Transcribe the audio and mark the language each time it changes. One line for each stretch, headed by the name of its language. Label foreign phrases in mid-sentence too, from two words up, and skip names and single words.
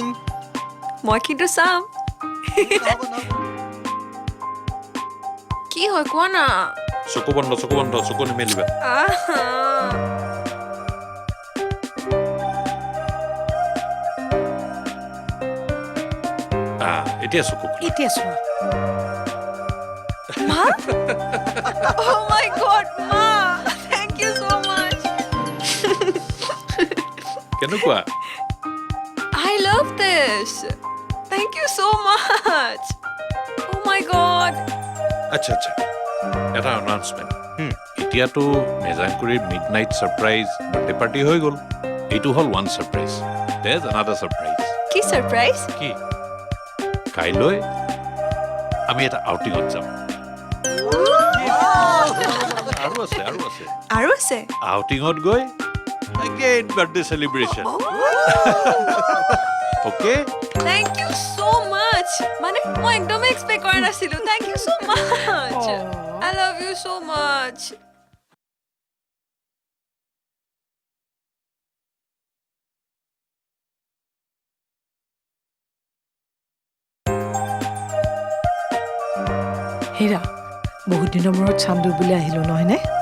Assamese: মই কিন্তু চাম কি হয় কোৱা না চকু বন্ধ চকু নিমেলিবা. আহা এতিয়া চকু. এতিয়া চোৱা
English: Ma? Oh my god, Ma! Thank you so much.
Assamese: কেনেকুৱা?
English: I love this. Thank you so much. Oh my my god!
Assamese: আচ্ছা আচ্ছা এটা এনাউন্সমেণ্ট এতিয়াতো মেজাংকুৰিৰ
English: midnight surprise birthday party
Assamese: হৈ গ'ল এইটো হ'ল
English: one surprise theres another surprise
Assamese: কি সারপ্রাইজ? কি কাইলৈ আমি এটা আউটিঙত যাম আৰু আছে আৰু আছে? আউটিঙত গৈ
English: again birthday celebration okay Thank you so much.
Assamese: মানে মই একদমই এক্সপেক্ট কৰা নাছিলো.
English: Thank you so much. I love you so much.
Assamese: হীৰা বহুত দিনৰ মূৰত চান্দু বুলি আহিলো নহয়নে?